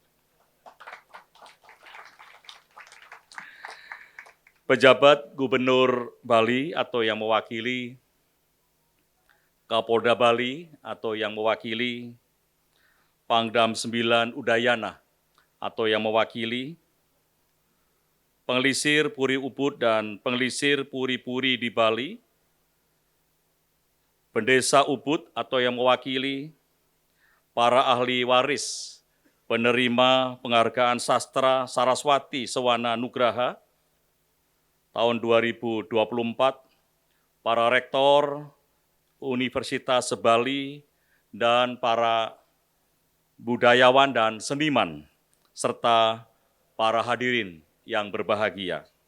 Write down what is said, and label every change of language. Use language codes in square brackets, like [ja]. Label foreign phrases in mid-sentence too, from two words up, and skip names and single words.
[id] Pejabat Gubernur Bali atau yang mewakili, Kapolda Bali atau yang mewakili, Pangdam 9 Udayana atau yang mewakili, Pengelisir Puri Ubud dan Pengelisir Puri-Puri di Bali, Pendesa Ubud atau yang mewakili, para ahli waris, penerima penghargaan sastra Saraswati Sewana Nugraha tahun 2024, para rektor Universitas Bali, dan para budayawan dan seniman, serta para hadirin yang berbahagia.